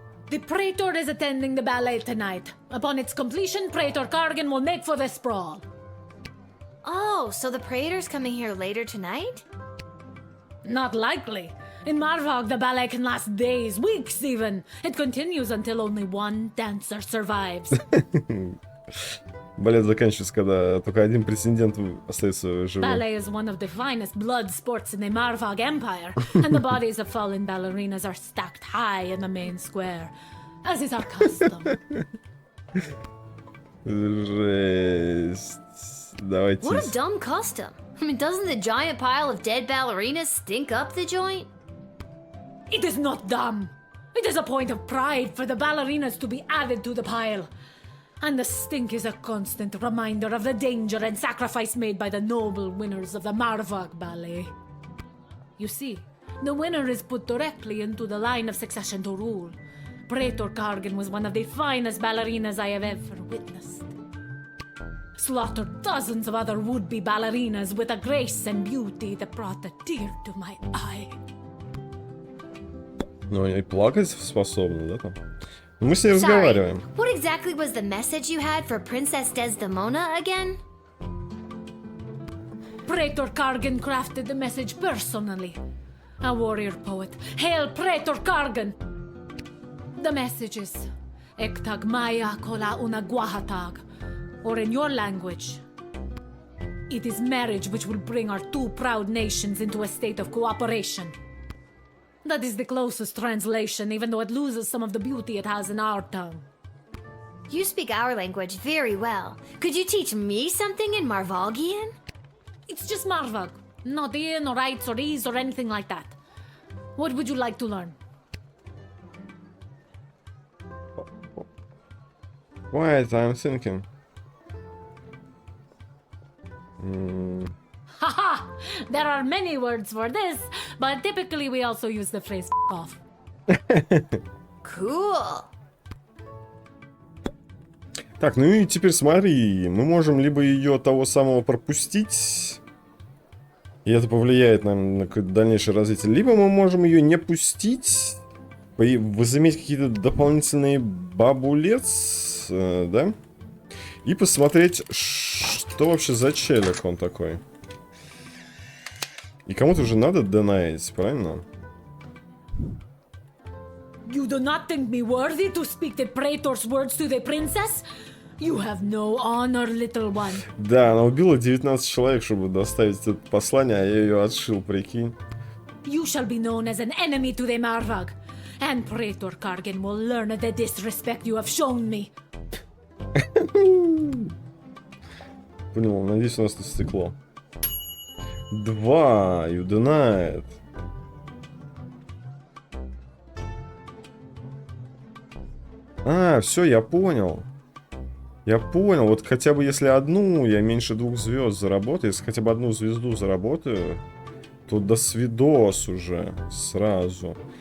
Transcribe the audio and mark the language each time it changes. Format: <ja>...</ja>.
<en>The Praetor is attending the ballet tonight. Upon its completion, Praetor Kargan will make for the sprawl. Oh, so the Praetor's coming here later tonight? Not likely. In Marvog, the ballet can last days, weeks even. It continues until only one dancer survives.</en> <ru>Балет заканчивается, когда только один претендент остается живым.</ru> <en>Ballet is one of the finest blood sports in the Marvog Empire, and the bodies of fallen ballerinas are stacked high in the main square, as is our custom.</en> <ru>Жесть. Давайте.</ru> <en>What a dumb custom. I mean, doesn't the giant pile of dead ballerinas stink up the joint? It is not dumb. It is a point of pride for the ballerinas to be added to the pile. And the stink is a constant reminder of the danger and sacrifice made by the noble winners of the Marvog Ballet. You see, the winner is put directly into the line of succession to rule. Praetor Kargan was one of the finest ballerinas I have ever witnessed. Slaughtered dozens of other would-be ballerinas with a grace and beauty that brought a tear to my eye.</en> <ru>Ну, и плакать способны, да, там? Мы с ней разговариваем.</ru> <en>What exactly was the message you had for Princess Desdemona again? Praetor Kargan crafted the message personally. A warrior poet. Hail Praetor Kargan! The message is Ektag Maya Kola Una Guahatag. Or in your language, it is marriage which will bring our two proud nations into a state of cooperation. That is the closest translation, even though it loses some of the beauty it has in our tongue. You speak our language very well. Could you teach me something in Marvogian? It's just Marvog, not in or rights or ease or anything like that. What would you like to learn? Wait, I'm thinking. Haha! There are many words for this, but typically we also use the phrase off. Cool.</en> <ru>Так, ну и теперь смотри, мы можем либо ее того самого пропустить, и это повлияет на какое-то дальнейшее развитие, либо мы можем ее не пустить, возыметь какие-то дополнительные бабулец, да, и посмотреть, что вообще за челик он такой. И кому-то уже надо донаить, правильно?</ru> <en>You do not think me worthy to speak the Praetor's words to the princess? You have no honor, little one.</en> <ru>Да, она убила 19 человек, чтобы доставить это послание, а я ее отшил, прикинь.</ru> <en>You shall be known as an enemy to the Marvog, and Praetor Kargan will learn the disrespect you have shown me.</en> <ru>Понял, надеюсь, у нас тут стекло.</ru> <en>2, you denied.</en> <ru>А, все, я понял. Я понял, вот хотя бы если одну, я меньше 2 звезд заработаю, если хотя бы одну звезду заработаю, то до свидос уже сразу.</ru>